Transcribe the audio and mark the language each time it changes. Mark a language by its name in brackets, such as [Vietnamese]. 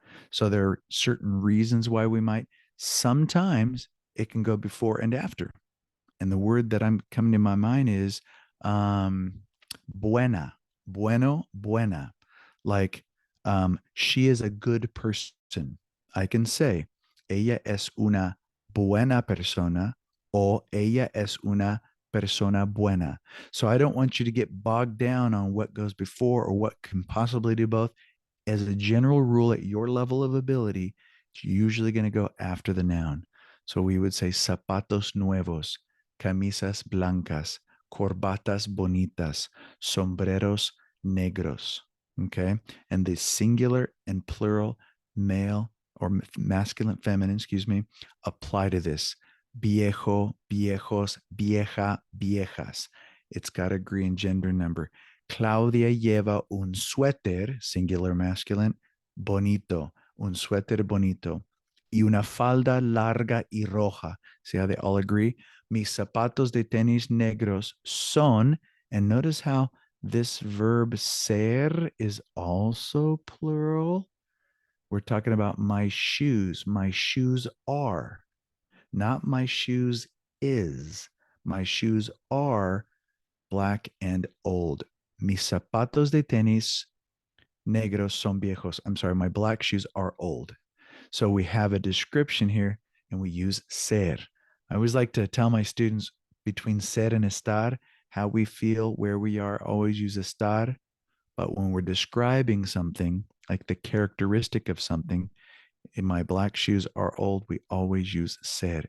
[English] So there are certain reasons why we might. Sometimes it can go before and after. And the word that I'm coming to my mind is buena, bueno, buena. Like she is a good person. I can say, [Spanish] ella es una buena persona o ella es una persona buena. [English] So I don't want you to get bogged down on what goes before or what can possibly do both. As a general rule, at your level of ability, it's usually going to go after the noun. So we would say [Spanish] zapatos nuevos, camisas blancas, corbatas bonitas, sombreros negros. [English] Okay. And the singular and plural male or masculine, feminine, excuse me, apply to this. [Spanish] Viejo, viejos, vieja, viejas. [English] It's got to agree in gender number. [Spanish] Claudia lleva un suéter, [English] singular masculine, [Spanish] bonito, un suéter bonito, y una falda larga y roja. [English] See how they all agree? [Spanish] Mis zapatos de tenis negros son, [English] and notice how this verb ser is also plural. We're talking about my shoes. My shoes are, not my shoes is. My shoes are black and old. [Spanish] Mis zapatos de tenis negros son viejos. [English] I'm sorry, my black shoes are old. So we have a description here and we use ser. I always like to tell my students between ser and estar, how we feel, where we are, always use estar. But when we're describing something, like the characteristic of something, in my black shoes are old, we always use ser.